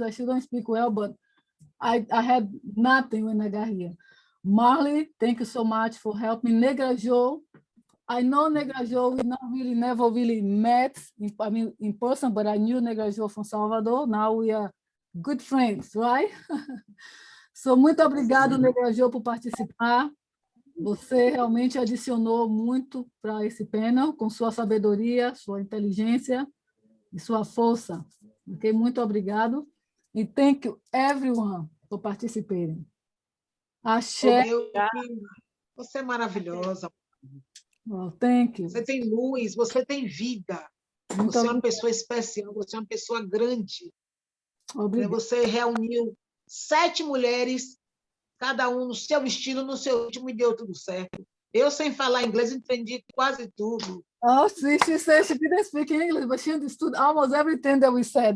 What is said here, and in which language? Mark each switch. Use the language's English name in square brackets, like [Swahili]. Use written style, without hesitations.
[English] I still don't speak well, but I had nothing when I got here. Marley, thank you so much for helping. Negra Jo, I know Negra Jo, we never really met in person, but I knew Negra Jo from Salvador. Now we are good friends, right? [Portuguese] So, muito obrigado, Negra Jo, por participar. Você realmente adicionou muito para esse panel, com sua sabedoria, sua inteligência e sua força. Okay? Muito obrigado. [English] E thank you, everyone, for participating. [Portuguese] Axé. Você é maravilhosa. [English] Oh, thank you. [Portuguese] Você tem luz, você tem vida. Muito você é uma pessoa especial, você é uma pessoa grande. Obrigada. Você reuniu 7 mulheres, cada um no seu estilo, no seu ritmo, e deu tudo certo. Eu, sem falar inglês, entendi quase tudo. [English] Oh, see, she said she didn't speak English, but she understood almost everything that we said.